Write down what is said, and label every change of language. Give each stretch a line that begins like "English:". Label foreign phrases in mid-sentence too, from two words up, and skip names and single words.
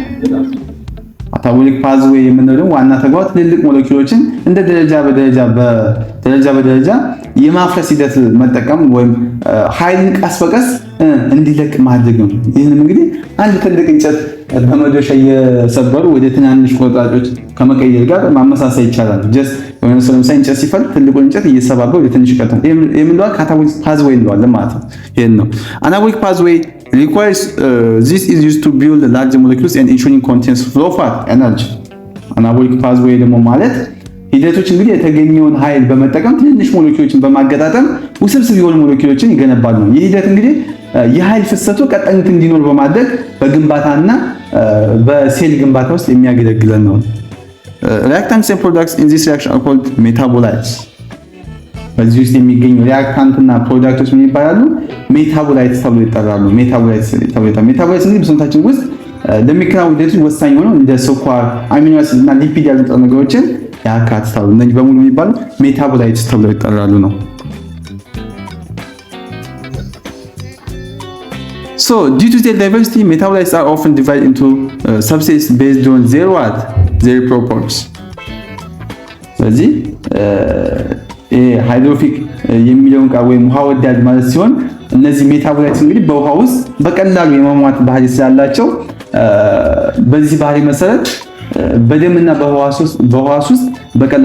English: catabolic pathway
Amharic: የምንለው ዋና ተግባር ትልልቅ ሞለኪውሎችን እንደ ደረጃ በደረጃ የማፍረስ ሂደት መጠቀም ወይም ኃይልን ቀስ በቀስ እንዲለቅ ማድረግ ነው። ይህንም እንግዲህ አንድ ትልቅ እንጨት በመዶሻ እየሰበሩ ወደ ትናንሽ ቁርጥራጮች ከመቀየር ጋር ማመሳሰል ይቻላል። ጀስት የሆነ ሰው ለምሳሌ እንጨት ሲፈልግ ትልቁን እንጨት እየሰባበሩ ወደ ትንሽ ቀጥታ የምንለው
English: catabolic pathway
Amharic: እንለዋለን ማለት ነው። ይሄን ነው
English: anabolic pathway requires this is used to build large molecules and ensuring continuous flow of energy። anabolic pathway
Amharic: ደግሞ ማለት ሂደቶች እንግዲህ የተገኘውን ኃይል በመጠቀም ትንንሽ ሞለኪውሎችን በማገጣጠም ውስብስብ የሆኑ ሞለኪውሎችን ይገነባሉ ነው። ይህ ሂደት እንግዲህ የኃይል ፍሰቱ ቀጣይነት እንዲኖር በማድረግ በግንባታና በሴል ግንባታ ውስጥ የሚያገለግለን ነው።
English: reactants and products in this reaction are called metabolites።
Amharic: በዚህ ውስጥ የሚገኙ ሪአክታንትና ፕሮዳክቶች ምን ይባላሉ? ሜታቦላይትስ ተብሎ ይጠራሉ። ሜታቦላይትስ እንግዲህ በሰውነታችን ውስጥ ለሚከናወኑ ሂደቶች ወሳኝ ሆነው እንደ ስኳር፣ አሚኖ አሲድ እና ሊፒድ ያሉ ንጥረ ነገሮችን ያካትታሉ። እነዚህ በሙሉ የሚባሉ ሜታቦላይትስ ተብሎ ይጠራሉ ነው።
English: So due to their diversity, metabolites are often divided into subsets based on their properties.
Amharic: ስለዚህ ሃይድሮፊክ የሚለውን ቃል ወይም ውሃ ወዳድ ማለት ሲሆን እነዚህ ሜታቦላይትስ እንግዲህ በውሃ ውስጥ በቀላሉ የመሟሟት ባህሪ ስላላቸው በዚህ ባህሪ መሰረት በደምና በህዋስ ውስጥ በቀላሉ